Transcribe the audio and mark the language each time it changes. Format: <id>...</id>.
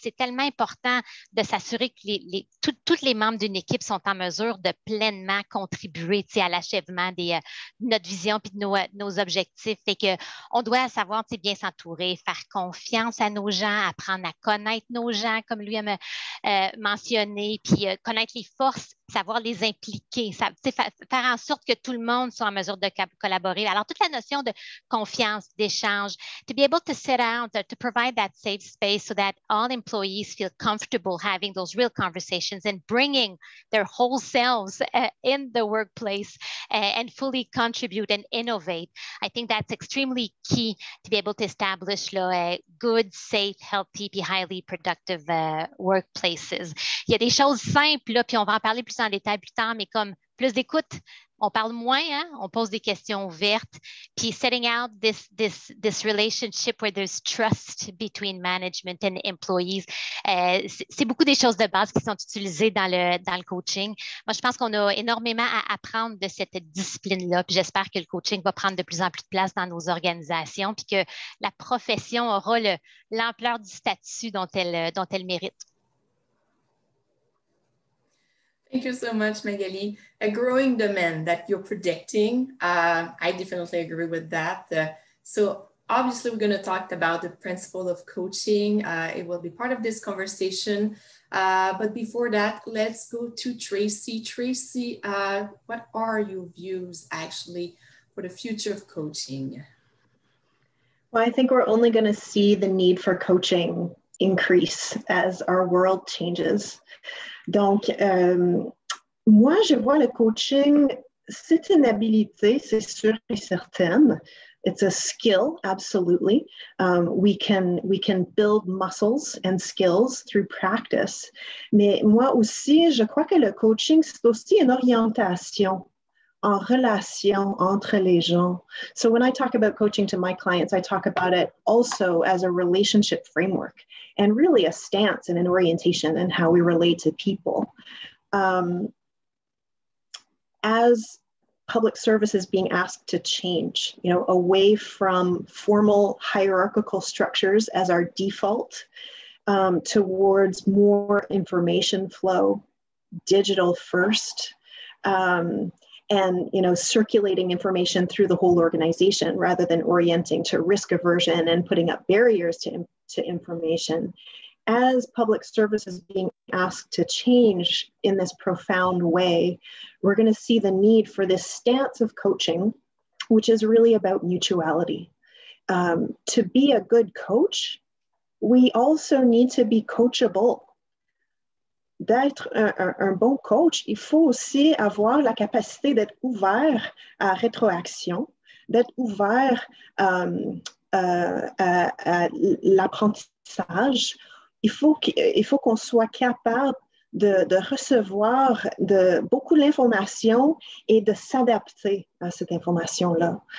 <fr>C'est tellement important de s'assurer que tous les membres d'une équipe sont en mesure de pleinement contribuer à l'achèvement de notre vision et de nos objectifs. Fait qu'on doit savoir bien s'entourer, faire confiance à nos gens, apprendre à connaître nos gens, comme lui a mentionné, puis connaître les forces, savoir les impliquer, faire en sorte que tout le monde soit en mesure de collaborer. Alors, toute la notion de confiance, d'échange,</fr> <en>to be able to sit down, to provide that safe space so that all employees feel comfortable having those real conversations and bringing their whole selves in the workplace and fully contribute and innovate. I think that's extremely key to be able to establish good, safe, healthy,</en> <fr>puis</fr> <en>highly productive workplaces.</en> <fr>Il y a des choses simples, là, puis on va en parler plus en détail plus tard, mais comme plus d'écoute. On parle moins, hein? On pose des questions ouvertes.</fr> <en>Puis setting out this relationship where there's trust between management and employees.</en> <fr>C'est beaucoup des choses de base qui sont utilisées dans le coaching. Moi, je pense qu'on a énormément à apprendre de cette discipline-là. Puis j'espère que le coaching va prendre de plus en plus de place dans nos organisations, puis que la profession aura l'ampleur du statut dont elle mérite.</fr> <en>Thank you so much, Magali. A growing demand that you're predicting, I definitely agree with that. So obviously, we're going to talk about the principle of coaching. It will be part of this conversation. But before that, let's go to Tracy. Tracy, what are your views actually for the future of coaching? Well, I think we're only going to see the need for coaching increase as our world changes.</en> <fr>Donc, moi, je vois le coaching, c'est une habilité, c'est sûr et certain.</fr> <en>It's a skill, absolutely. We can build muscles and skills through practice.</en> <fr>Mais moi aussi, je crois que le coaching, c'est aussi une orientation en relation entre les gens.</fr> <en>So when I talk about coaching to my clients, I talk about it also as a relationship framework and really a stance and an orientation in how we relate to people. As public service is being asked to change, away from formal hierarchical structures as our default, towards more information flow, digital first, and circulating information through the whole organization rather than orienting to risk aversion and putting up barriers to information. As public service is being asked to change in this profound way, we're going to see the need for this stance of coaching, which is really about mutuality. To be a good coach, we also need to be coachable.</en> <fr>D'être un bon coach, il faut aussi avoir la capacité d'être ouvert à rétroaction, d'être ouvert à l'apprentissage. Il faut qu'on soit capable de recevoir beaucoup d'informations et de s'adapter à cette information-là.</fr>